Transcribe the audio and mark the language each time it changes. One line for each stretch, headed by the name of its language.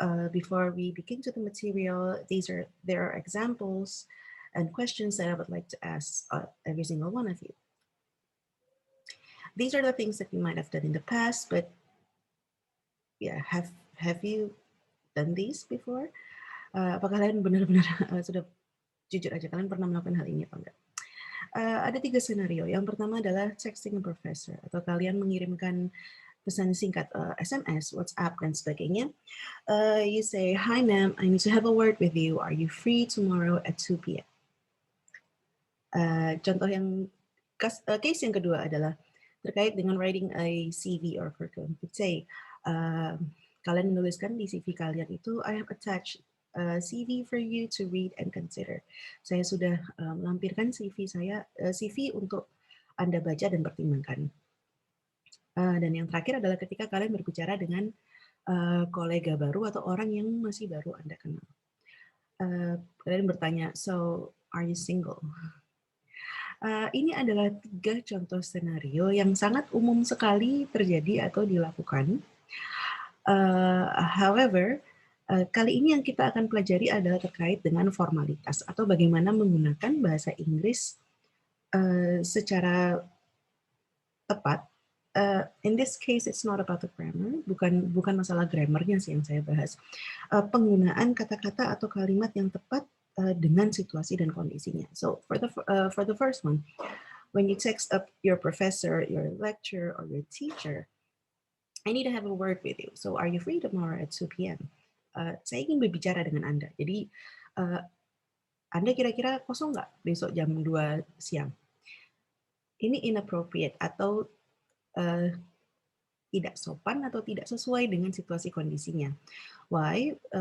English: Before we begin to the material, there are examples and questions that I would like to ask every single one of you. These are the things that you might have done in the past, but yeah, have you done these before?
Indonesian: Apakah kalian benar-benar sudah jujur aja kalian pernah melakukan hal ini atau enggak? Ada 3 skenario. Yang pertama adalah
English: texting a professor,
Indonesian: atau kalian mengirimkan pesan singkat, SMS, WhatsApp, dan sebagainya.
English: You say, "Hi ma'am, I need to have a word with you. Are you free tomorrow at 2 p.m.?"
Indonesian: Contoh yang case yang kedua adalah terkait dengan
English: writing a CV or curriculum. Say,
Indonesian: kalian menuliskan di CV kalian itu,
English: "I have attached a CV for you to read and consider."
Indonesian: Saya sudah melampirkan CV untuk Anda baca dan pertimbangkan. Dan yang terakhir adalah ketika kalian berbicara dengan kolega baru atau orang yang masih baru Anda kenal. Kalian bertanya,
English: "So, are you single?"
Indonesian: Ini adalah 3 contoh skenario yang sangat umum sekali terjadi atau dilakukan. However, kali ini yang kita akan pelajari adalah terkait dengan formalitas atau bagaimana menggunakan bahasa Inggris secara tepat.
English: In this case, it's not about the grammar,
Indonesian: bukan masalah grammarnya sih yang saya bahas. Penggunaan kata-kata atau kalimat yang tepat dengan situasi dan kondisinya.
English: So for the first one, when you text up your professor, your lecturer, or your teacher, "I need to have a word with you. So are you free tomorrow at 2 p.m.?"
Indonesian: Saya ingin berbicara dengan Anda. Jadi Anda kira-kira kosong nggak besok jam 2 siang? Ini inappropriate atau tidak sopan atau tidak sesuai dengan situasi kondisinya. Why?